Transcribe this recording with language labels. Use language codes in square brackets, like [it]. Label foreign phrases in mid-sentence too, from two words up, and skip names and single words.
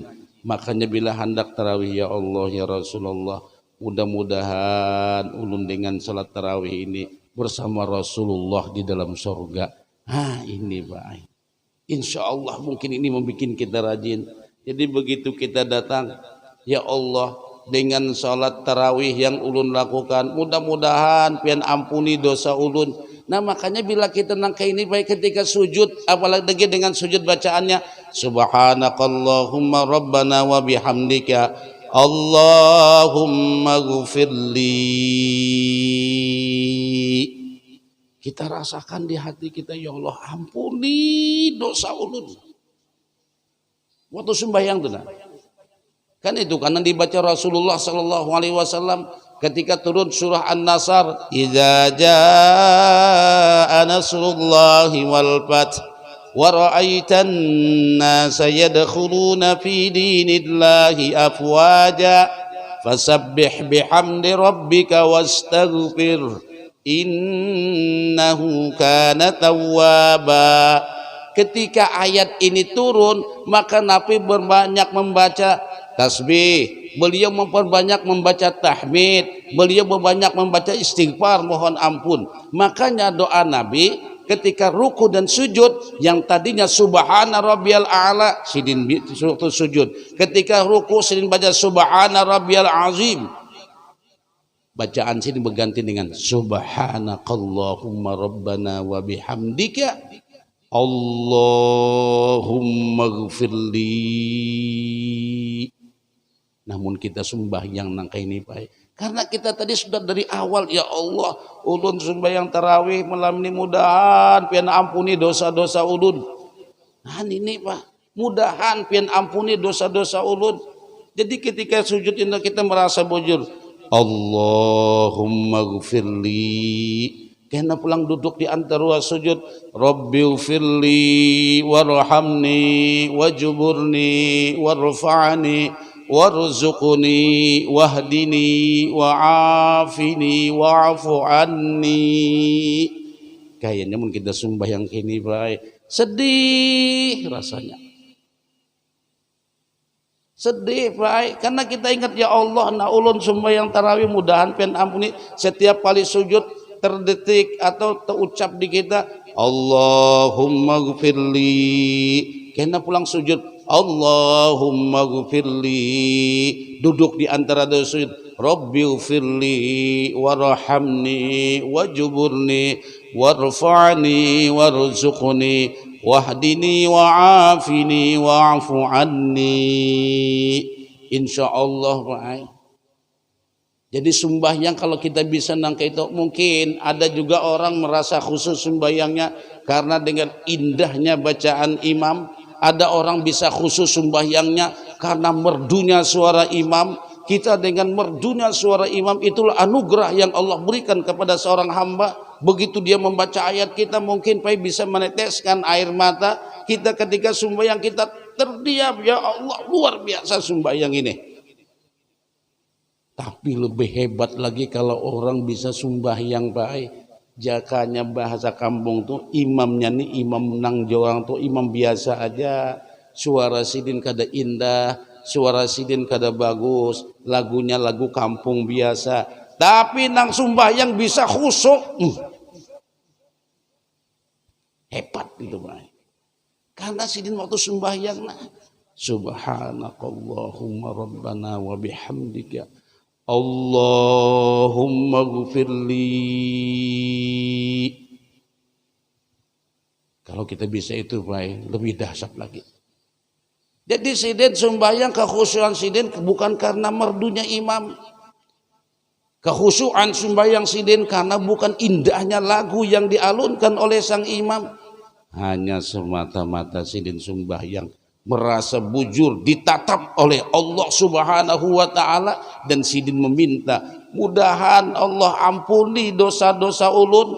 [id] Makanya bila hendak tarawih, [ar] يا الله، يا رسول الله, [id] mudah-mudahan ulun dengan salat tarawih ini bersama Rasulullah di dalam surga. Ini Pak, [ar] إن شاء الله [id] mungkin ini membuat kita rajin. Jadi begitu kita datang, [ar] يا الله, [id] dengan salat tarawih yang ulun lakukan, mudah-mudahan pian ampuni dosa ulun. Nah, makanya bila kita nangka ini baik ketika sujud, apalagi dengan sujud bacaannya [ar] سبحانك اللهم ربنا وبحمدك اللهم اغفر لي. [id] Kita rasakan di hati kita, [ar] يا الله, [id] ampuni dosa ulun. Waktu sembahyang tuh, kan itu karena dibaca Rasulullah [ar] صلى الله عليه وسلم [id] ketika turun surah An-Nasr, [ar] إذا جاء نصر الله والفتح ورأيت الناس يدخلون في دين الله أفواجا فسبح بحمد ربك واستغفر إنه كان توابا. [id] Ketika ayat ini turun, maka Nabi berbanyak membaca tasbih, beliau memperbanyak membaca tahmid, beliau berbanyak membaca istighfar, mohon ampun. Makanya doa Nabi ketika ruku dan sujud, yang tadinya [ar] سبحان ربي الأعلى, [id] sidin sujud. Ketika ruku sidin baca [ar] سبحان ربي العظيم, [id] bacaan sini berganti dengan [ar] سبحانك اللهم ربنا وبحمدك اللهم اغفر لي. [id] Namun kita sembahyang nangka ini Pak, karena kita tadi sudah dari awal, [ar] يا الله, [id] ulun sembahyang tarawih malam ini mudahan pian ampuni dosa-dosa ulun. Nah ini Pak, mudahan pian ampuni dosa-dosa ulun. Jadi ketika sujud ini kita merasa bujur, [ar] اللهم اغفر لي. [id] Kena pulang duduk di antara sujud, [ar] رب اغفر لي وارحمني واجبرني وارفعني وارزقني واهدني وعافني واعف عني. [id] Kayaknya mungkin kita sembahyang kini baik, sedih rasanya. Sedih baik, karena kita ingat, [ar] يا الله, [id] na ulun sembahyang tarawih mudahan pian ampuni. Setiap kali sujud terdetik atau terucap di kita [ar] اللهم اغفر لي. [id] Kena pulang sujud [ar] اللهم اغفر لي, [id] duduk di antara dua sujud [ar] رب اغفر لي وارحمني واجبرني وارفعني وارزقني واهدني وعافني واعف عني. [id] Insyaallah Pak. Jadi sembahyang kalau kita bisa nangka itu, mungkin ada juga orang merasa khusus sembahyangnya karena dengan indahnya bacaan imam. Ada orang bisa khusus sembahyangnya karena merdunya suara imam. Kita dengan merdunya suara imam, itulah anugerah yang Allah berikan kepada seorang hamba. Begitu dia membaca ayat, kita mungkin bisa meneteskan air mata kita ketika sembahyang, kita terdiam, [ar] يا الله, [id] luar biasa sembahyang ini. Tapi lebih hebat lagi kalau orang bisa sembahyang baik. [bjn] Jakanya bahasa kampung tuh, imamnya nih imam nang jorang tuh imam biasa aja. Suara sidin kada indah, suara sidin kada bagus, lagunya lagu kampung biasa. Tapi nang sembahyang bisa khusyuk. [id] Hebat itu baik. Karena sidin waktu sembahyang, nah, [ar] سبحانك اللهم ربنا وبحمدك اللهم اغفر لي. [id] Kalau kita bisa itu baik, lebih dahsyat lagi. Jadi sidin sembahyang, kekhusyuan sidin bukan karena merdunya imam. Kekhusyuan sembahyang sidin karena bukan indahnya lagu yang dialunkan oleh sang imam, hanya semata-mata sidin sembahyang merasa bujur ditatap oleh [ar] الله سبحانه وتعالى, [id] dan sidin meminta mudahan Allah ampuni dosa-dosa ulun.